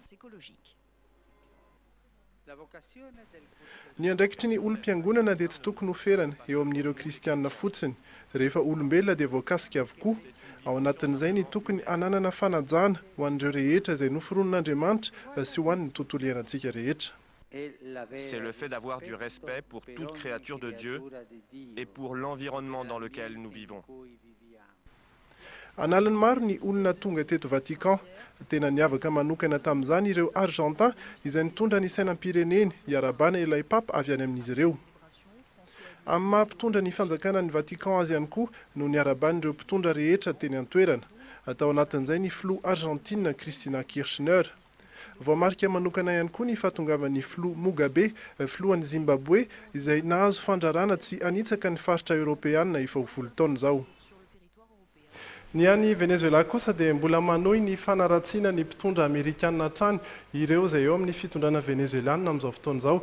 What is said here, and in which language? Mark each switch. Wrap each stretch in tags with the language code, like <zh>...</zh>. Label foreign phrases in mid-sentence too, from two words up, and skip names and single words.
<mg>ny andraikitry ny olom-piangonana dia tsy tokony oferana eo amin'ireo kristianina fotsiny rehefa olombelona dia voakasika avokoa ao anatin'izay ny tokony ananana fanajana ho an'ireo rehetra izay noforon'Andriamanitra sy ho an'ny tontolo iainantsika rehetra</mg> <fr>C'est le fait d'avoir du respect pour toute créature de Dieu et pour l'environnement dans lequel nous vivons.</fr> <mg>Analany maro ny olona tonga teto Vatican tena niavaka manokana tamin'izany ireo Argentin izay nitondra ny sainam-pireneny hiarabana ilay Papa avy any amin'izy ireo amin'ny mampitondra ny fanjakana ny Vatican azy ihany koa no niaraban'ireo mpitondra rehetra teny an-toerana atao anatin'izay ny filoha Argentina Cristina Kirchner voamarika manokana ihany koa ny fahatongavan'ny filoha Mugabe filohan'ny Zimbabwe izay nahazo fandrarana tsy anitsaka ny faritra Europeana efa ho 10 taona zao Ny any Venezuela kosa dia mbola manohy ny fanaratsiana ny mpitondra amerikanina hatrany ireo izay eo amin'ny fitondrana venezuelana amin'izao fotoana izao.</mg>